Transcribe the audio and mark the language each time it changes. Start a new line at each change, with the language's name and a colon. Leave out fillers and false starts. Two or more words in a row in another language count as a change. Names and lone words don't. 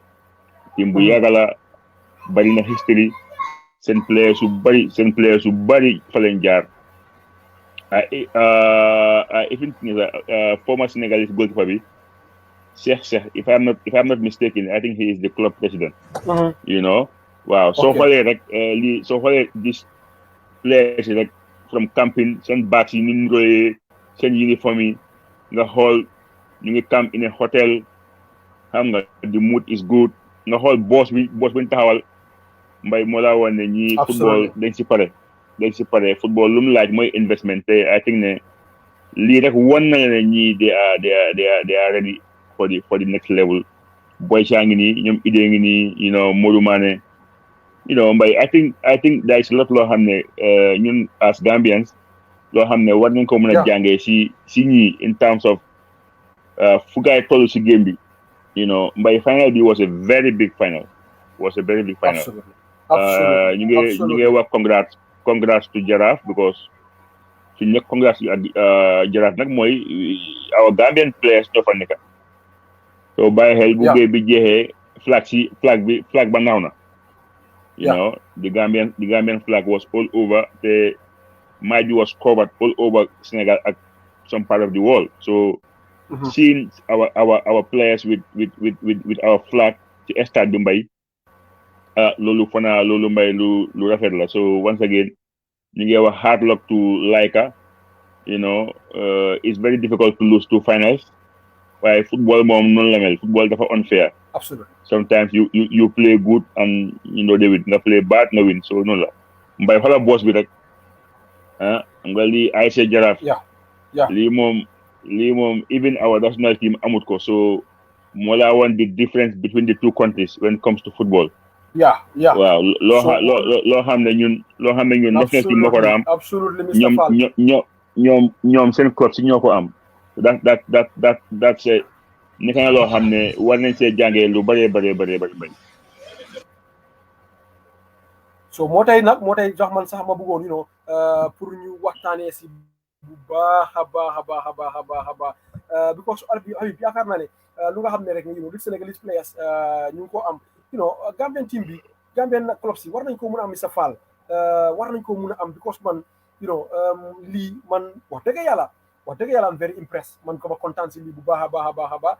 Wolof: Team bu yàgg la bari na history seen players yu bari fa leen jaar.
English: Even former Senegalese goalkeeper bi Cheikh if I'm not mistaken, I think he is the club president. You know.
Wolof: Waaw soo xoolee rek soo xoolee
English: this players
Wolof: rek
English: from camping
Wolof: seen bags yi ñu royee seen uniforme yi nga xool ñu ngi
English: camp in a hotel
Wolof: xam nga
English: the mood is good
Wolof: nga xool boss bi ñu taxawal mbay moo laa woon ne ñii football dañ si pare football lu mu laaj mooy investment te
English: I think
Wolof: ne lii rek won na ne ñii
English: they are ready for the next level
Wolof: boy saa ngi nii ñoom idée ngi nii
English: you know
Wolof: Modou Mané mbay
English: I think there is a lot
Wolof: loo xam ne ñun
English: as Gambians
Wolof: loo xam ne war nañ ko mën a jàngee si ñii
English: in terms of
Wolof: fu gaay toll si game bi mbay final bi
English: was a very big final
Wolof: ñu ngi wax
English: congrats to Jaraaf because
Wolof: suñu nekk congrats ak Jaraaf nag mooy
English: our Gambian players
Wolof: ñoo fa nekk so bàyyi xel bu game bi jeexee flag ba naaw na.
English: The Gambian flag was all over. The Maju was covered all over Senegal at some part of the world. So seeing our players with our flag to start Dubai,
Wolof: lolu mbay lu rafet la.
English: So once again,
Wolof: ñu ngi wax
English: hard luck to Laika. It's very difficult to lose 2 finals.
Wolof: Waaye football moom noonu la mel football dafa unfair.
English: Absolutely. Sometimes you play good and they win nga play bad nga win so
Wolof: noonu la mbay xoolal boss bi rek nga lii
English: ASC Jaraaf.
Wolof: lii moom
English: even our national team
Wolof: amut ko so moo laa woon
English: the difference between the two countries when it comes to football.
Wolof: waaw loo xam ne ñun
English: national team
Wolof: moo ko am. ñoom seen club si ñoo ko am. that's a ni ka loo xam ne war nañ see jàngee lu bëree bëri. so moo tey jox man sax ma bëggoon pour ñu waxtaanee si bu baax a baax because Habib yaakaar naa ne lu nga xam ne rek li
English: Senegalese players
Wolof: ñu ngi ko am
English: Gambian team
Wolof: bi
English: Gambian clubs
Wolof: yi war nañ ko mun a am sa faal war nañ ko mun a am because man lii man wax dëgg yàlla am
English: very impressed
Wolof: man ko ma kontaan si lii bu baax a baax